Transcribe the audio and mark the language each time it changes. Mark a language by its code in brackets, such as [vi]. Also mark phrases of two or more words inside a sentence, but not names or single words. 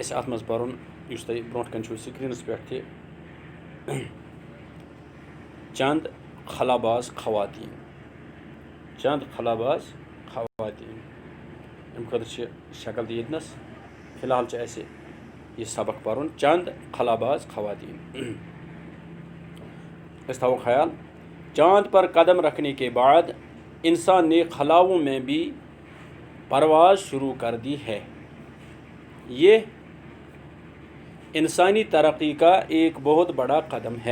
[ks] اَسہِ اَتھ منٛز پَرُن یُس تۄہہِ برونٛٹھ کَنۍ چھُو سِکریٖنَس پٮ۪ٹھ تہِ چند خلاباز خواتیٖن چند خلاباز خواتیٖن اَمہِ خٲطرٕ چھِ شکل تہِ ییٚتنَس فی الحال چھِ اَسہِ یہِ سبق پَرُن چند خلاباز خواتین اس تھاؤ خیال [ur] چاند پر قدم رکھنے کے بعد انسان نے خلاؤں میں بھی پرواز شروع کر دی ہے. یہ انسانی ترقی کا ایک بہت بڑا قدم ہے.